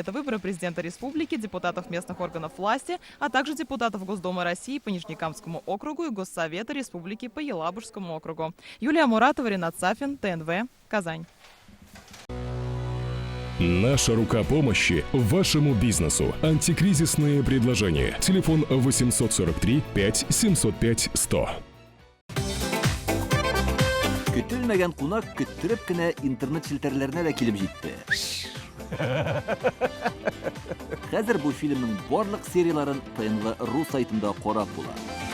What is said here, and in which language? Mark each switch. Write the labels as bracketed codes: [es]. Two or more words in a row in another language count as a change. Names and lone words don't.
[ru] Это выборы президента республики, депутатов местных органов власти, а также депутатов Госдумы России по Нижнекамскому округу и Госсовета республики по Елабужскому округу. Юлия Муратова, Ренат Сафин, ТНВ, Казань. Наша рука помощи вашему бизнесу. Антикризисные предложения. Телефон 843 5 705 100. [tt] Көтелмәгән кунак көттүреп кенә интернет челтәрләренә дә килеп җитте. Хәзер бу фильмның барлык серияларын ТНВ.ру сайтында карап була.